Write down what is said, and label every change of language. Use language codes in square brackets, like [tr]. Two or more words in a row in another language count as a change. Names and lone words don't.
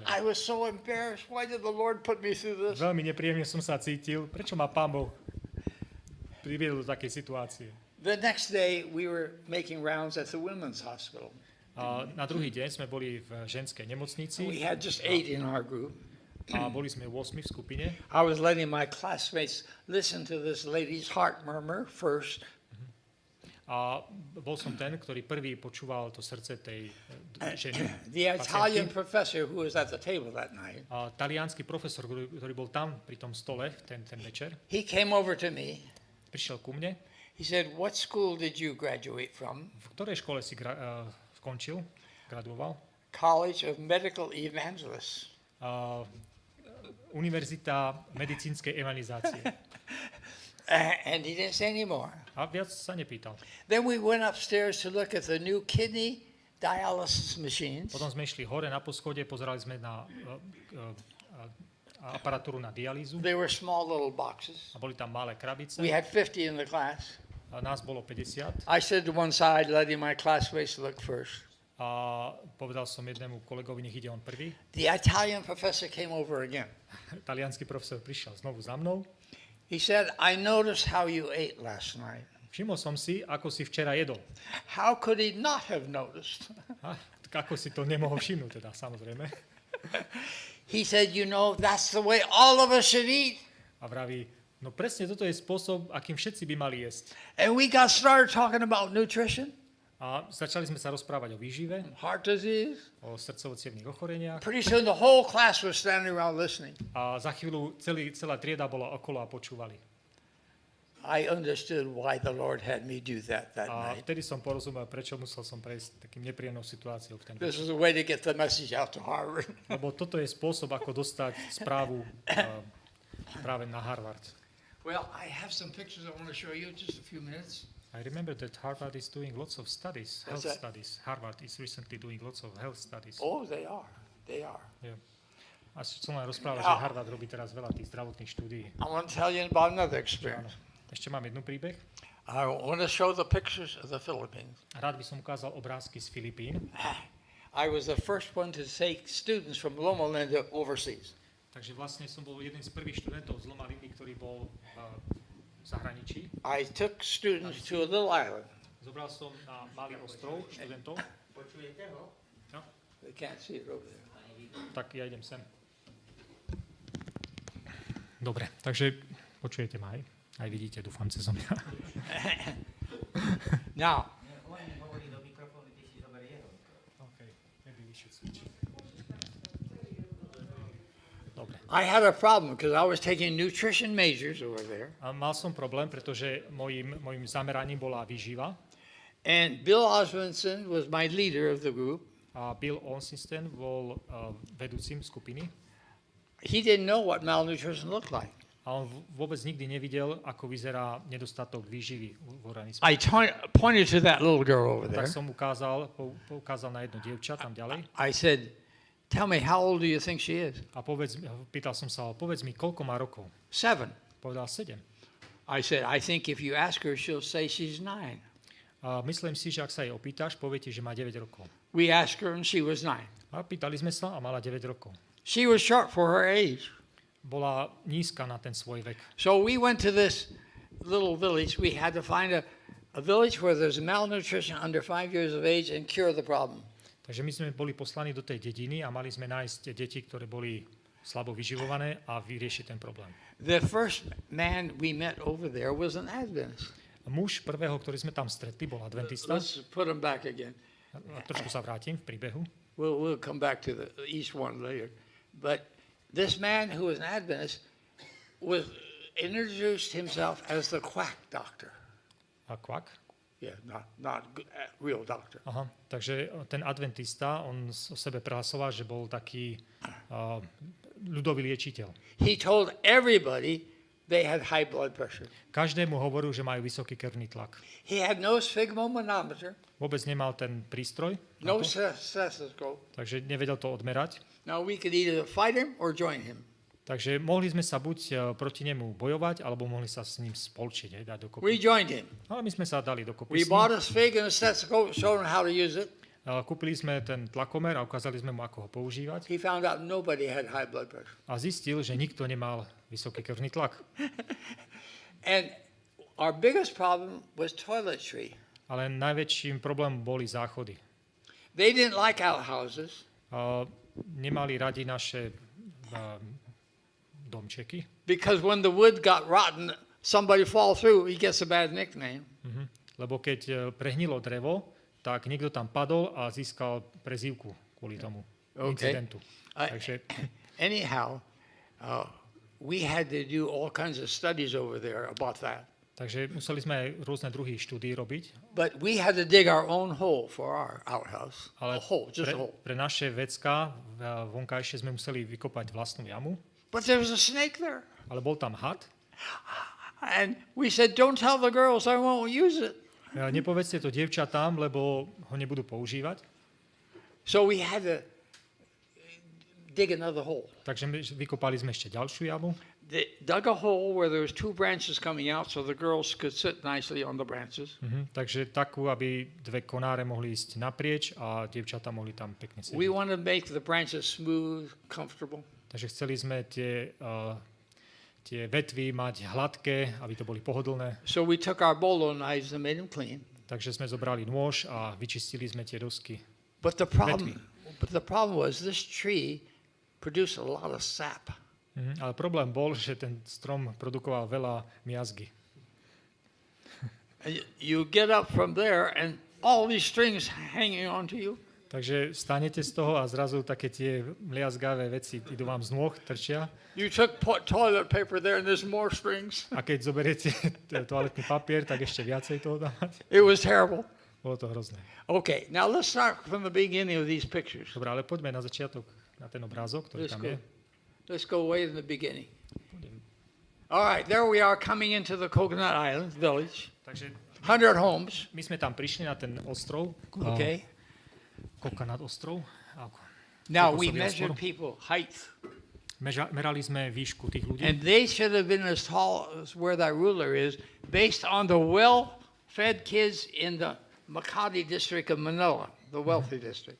[en] I was so embarrassed. Why did the Lord put me through this? [sk] Veľmi nepríjemne som sa cítil. Prečo ma Pán Boh priviedol do takej situácie? [en] The next day, we were making rounds at the women's hospital. [sk] A na druhý deň sme boli v ženskej nemocnici. [en] We had just 8 in our group. [sk] A boli sme 8 v skupine. [en] I was letting my classmates listen to this lady's heart murmur first. [sk] A bol som ten, ktorý prvý počúval to srdce tej ženy. [en] The Italian professor who was at the table that night. [sk] A taliansky profesor, ktorý bol tam pri tom stole ten večer, [en] He came over to me. [sk] prišiel ku mne. [en] He said, "What school did you graduate from?" [sk] V ktorej škole si skončil, graduoval? [en] College of Medical Evangelists. [sk] Univerzita medicínskej evangelizácie. [en] And he didn't say anymore. [sk] A viac sa nepýtal. [en] Then we went upstairs to look at the new kidney dialysis machines. [sk] Potom sme išli hore na poschodie, pozerali sme na aparatúru na dialýzu. [en] They were small little boxes. [sk] A boli tam malé krabice. [en] We had 50 in the class. [sk] A nás bolo 50. [en] I stood to one side, letting my classmates look first. [sk] A povedal som jednému kolegovi, nech ide on prvý. [en] The Italian professor came over again. [sk] Taliansky profesor prišiel znovu za mnou. [en] He said, I noticed how you ate last night. [sk] Všimol som si, ako si včera jedol. [en] How could he not have noticed? [sk] Ako si to nemohol všimnúť, teda, samozrejme. [en] He said, you know, that's the way all of us should eat. [sk] A vraví, no presne toto je spôsob, akým všetci by mali jesť. [en] And we got started talking about nutrition. [sk] A začali sme sa rozprávať o výžive, Heart disease. o srdcovo-cievnych ochoreniach. [en] Pretty soon the whole class was standing around listening. [sk] A za chvíľu celá trieda bola okolo a počúvali. [en] I understood why the Lord had me do that [sk] A [en] night. [sk] vtedy som porozumel, prečo musel som prejsť takým nepríjemnou situáciou v ten [en] This [sk] deň. [en] is a way to get the message out to Harvard. [sk] Lebo toto je spôsob, ako dostať správu práve na Harvard. [en] Well, I have some pictures I want to show you in just a few minutes. I remember that Harvard is doing lots of studies, What's health that? studies. Harvard is recently doing lots of health studies. Oh, they are. They are. Yeah. [sk] A som len rozprával, Ja. že Harvard robí teraz veľa tých zdravotných štúdií. [en] I want to tell you about another [sk] Áno. [en] experience. [sk] Ešte mám jednu príbeh. [en] I want to show the pictures of the Philippines. [sk] Rád by som ukázal obrázky z Filipín. [en] I was the first one to take students from Loma Linda overseas. [sk] Takže vlastne som bol jeden z prvých študentov z Loma Lindy, ktorý bol v zahraničí. [en] I took students to a little island. [sk] Zobral som na malý ostrov študentov. Počujete ho? No, [en] They can't see it over there. [sk] tak ja idem sem. Dobre, takže počujete ma aj? Aj vidíte, dúfam, cez mňa. [en] Now, Okay, maybe we should switch. [sk] Dobre. [en] I had a problem because I was taking nutrition majors over there. [sk] A mal som problém, pretože mojím zameraním bola výživa. [en] And Bill Osmondson was my leader of the group. [sk] A Bill Onsisten bol vedúcim skupiny. [en] He didn't know what malnutrition looked like. [sk] A on vôbec nikdy nevidel, ako vyzerá nedostatok výživy v organizme. [en] I pointed to that little girl over there. [sk] Tak som poukázal na jedno dievča tam ďalej. [en] I said, tell me, how old do you think she is? [sk] A pýtal som sa, povedz mi, koľko má rokov? 7. Povedal 7. [en] I said, I think if you ask her, she'll say she's 9. [sk] A myslím si, že ak sa jej opýtaš, povie ti, že má 9 rokov. [en] We asked her and she was 9. [sk] A pýtali sme sa a mala 9 rokov. [en] She was short for her age. [sk] Bola nízka na ten svoj vek. [en] So we went to this little village. We had to find a village where there's malnutrition under 5 years of age and cure the problem. [sk] Takže my sme boli poslaní do tej dediny a mali sme nájsť deti, ktoré boli slabo vyživované a vyriešiť ten problém. [en] The first man we met over there was an Adventist. [sk] Muž prvého, ktorý sme tam stretli, bol adventista. [en] Let's put him back again. [sk] Trošku sa vrátim v príbehu. [en] We'll come back to the east one later. But this man who was an Adventist was introduced himself as the quack doctor. [sk] A kvak? [en] Yeah, not real doctor. [sk] Aha, takže ten adventista, on o sebe prehlasoval, že bol taký ľudový liečiteľ. [en] He told everybody they had high blood pressure. [sk] Každému hovoril, že majú vysoký krvný tlak. [en] He had no sphygmomanometer, [sk] Vôbec nemal ten prístroj, [en] no [sk] na to, [en] stethoscope. [sk] takže nevedel to odmerať. [en] Now we could either fight him or join him. [sk] Takže mohli sme sa buď proti nemu bojovať, alebo mohli sa s ním spolčiť, dať dokopy. [en] We joined him. [sk] Ale my sme sa dali dokopy [en] We [sk] s ním. [en] bought a sphig and a stethoscope, showed him how to use it. [sk] Kúpili sme ten tlakomer a ukázali sme mu, ako ho používať. [en] He found out nobody had high blood pressure. [sk] A zistil, že nikto nemal vysoký krvný tlak. [en] And our biggest problem was toiletry. [sk] Ale najväčším problémom boli záchody. [en] They didn't like outhouses. [sk] Nemali radi naše domčeky. [en] Because when the wood got rotten, somebody fall through, he gets a bad nickname. [sk] Lebo keď prehnilo drevo, tak niekto tam padol a získal prezývku kvôli tomu incidentu. Takže, [en] Anyhow, we had to do all kinds of studies over there about that. [sk] takže museli sme aj rôzne druhy štúdií robiť. [en] But we had to dig our own hole for our outhouse. [sk] Ale [en] A hole, just a hole. [sk] pre naše vecká vonkajšie sme museli vykopať vlastnú jamu. [en] But there was a snake there. [sk] Ale bol tam had. [en] And we said, don't tell the girls, I won't use it. [sk] Nepovedzte to dievčatám, lebo ho nebudú používať. [en] So we had to dig another hole. [sk] Takže vykopali sme ešte ďalšiu jamu. [en] They dug a hole where there was 2 branches coming out so the girls could sit nicely on the branches. [sk] Takže takú, aby 2 konáre mohli ísť naprieč a dievčatá mohli tam pekne sedieť. [en] We wanted to make the branches smooth, comfortable. [sk] Takže chceli sme tie vetvy mať hladké, aby to boli pohodlné. [en] So we took our bolo knives and made them clean. [sk] Takže sme zobrali nôž a vyčistili sme tie dosky. [en] But the problem was this tree produced a lot of sap. [sk] Ale problém bol, že ten strom produkoval veľa miazgy. [en] And you get up from there and all these strings hanging onto you. [sk] Takže stanete z toho a zrazu také tie miazgavé veci idú vám z nôh, trčia. [en] You took toilet paper there and there's more strings. [sk] A keď zoberiete toaletný papier, tak ešte viacej toho dá mať. [en] It was terrible. [sk] Bolo to hrozné. [en] Okay, now let's start from the beginning of these pictures. [sk] Dobre, ale poďme na začiatok, na ten obrázok, ktorý tam je. [en] Let's go way in the beginning. All right, there we are coming into the Coconut Island village. [sk] Takže [en] 100 homes. [sk] my sme tam prišli na ten ostrov. [en] Okay. [sk] Coconut ostrov. [en] Now we [sk] Kokosový [en] measured [sk] ostrov. [en] people height. [sk] Merali sme výšku tých ľudí. [en] And they should have been as tall as where that ruler is, based on the well-fed kids in the Makati district of Manila, the wealthy district.